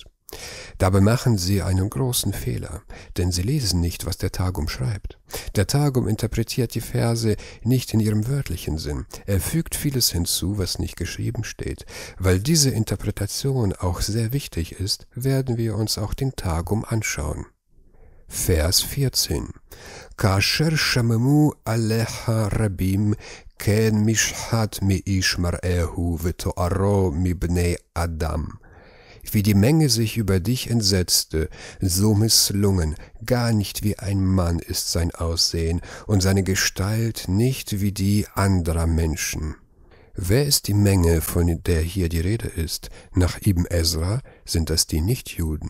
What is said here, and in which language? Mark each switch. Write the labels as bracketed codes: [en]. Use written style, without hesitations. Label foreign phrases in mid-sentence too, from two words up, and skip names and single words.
[de] Dabei machen sie einen großen Fehler, denn sie lesen nicht, was der Targum schreibt. Der Targum interpretiert die Verse nicht in ihrem wörtlichen Sinn. Er fügt vieles hinzu, was nicht geschrieben steht. Weil diese Interpretation auch sehr wichtig ist, werden wir uns auch den Targum anschauen. Vers 14. [he] כאשר שממו עליך רבים כן משחת מאיש מראהו ותארו מבני אדם. [de] Wie die Menge sich über dich entsetzte, so misslungen, gar nicht wie ein Mann ist sein Aussehen und seine Gestalt nicht wie die anderer Menschen. Wer ist die Menge, von der hier die Rede ist? Nach Ibn Ezra sind das die Nichtjuden.